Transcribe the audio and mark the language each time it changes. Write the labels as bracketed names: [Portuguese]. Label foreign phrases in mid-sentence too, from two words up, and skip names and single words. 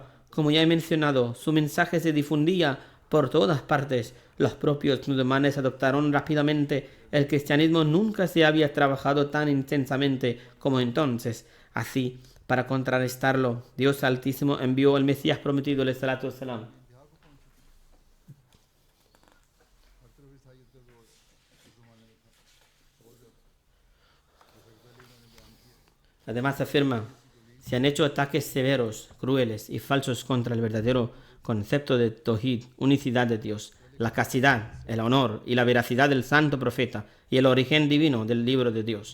[Spanish] Como ya he mencionado, su mensaje se difundía por todas partes. Los propios musulmanes adoptaron rápidamente el cristianismo. Nunca se había trabajado tan intensamente como entonces. Así, para contrarrestarlo, Dios Altísimo envió al Mesías prometido, [Arabic] عليه الصلاة والسلام. [Spanish] Además afirma: se han hecho ataques severos, crueles y falsos contra el verdadero concepto de Tawhid, unicidad de Dios, la castidad, el honor y la veracidad del santo profeta y el origen divino del libro de Dios.